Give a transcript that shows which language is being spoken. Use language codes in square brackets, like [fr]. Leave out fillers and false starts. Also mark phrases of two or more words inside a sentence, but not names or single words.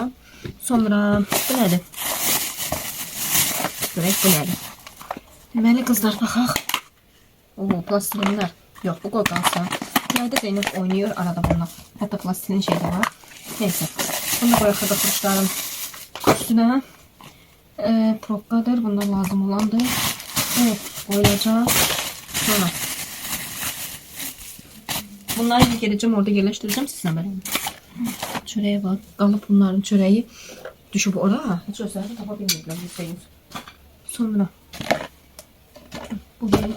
[az] Sonra bu nədir? Görək bu nədir? Deməli qızlar baxaq. Oo, plastilinlər. Yox, bu qoy qalsın. [tr] Yayda Zeynep oynuyor arada bununla. [az] Hətta plastilin şey də var. [tr] Neyse. [az] Bunu da qoyaq xırda xırışların üstünə. Probkadır. Bunlar lazım olandır. [tr] Evet, koyacağım. Sonra. Bunları geleceğim orada yerleştireceğim sizle beraber. Çöreğe bak. Kalıp bunların çöreği düşüp oraya. Hiç özellikle tapabilmediler. Sonra. Bu hiç.